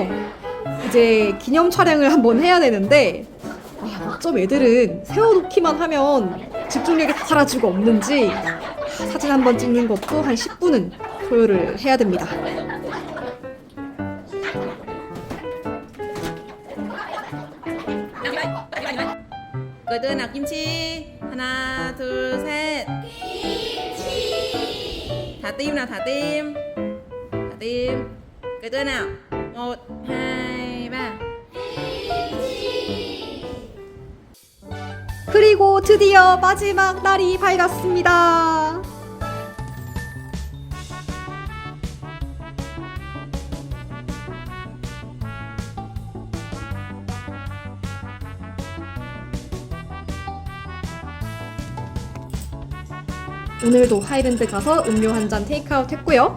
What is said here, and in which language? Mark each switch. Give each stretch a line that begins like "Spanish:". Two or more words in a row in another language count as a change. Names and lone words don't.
Korean: 이제 기념 촬영을 한번 해야 되는데 어쩜 애들은 세워놓기만 하면 집중력이 다 사라지고 없는지 사진 한번 찍는 것도 한 10분은 소요를 해야 됩니다.
Vietnamese: cười tươi nào Kim Chi.
Korean: Hana, 둘, 셋.
Vietnamese: Thả tim nào, thả tim. Thả tim. Cười tươi nào. 1, 2, 3.
Korean: 그리고 드디어 마지막 날이 밝았습니다. 오늘도 하이랜드 가서 음료 한 잔 테이크아웃 했고요.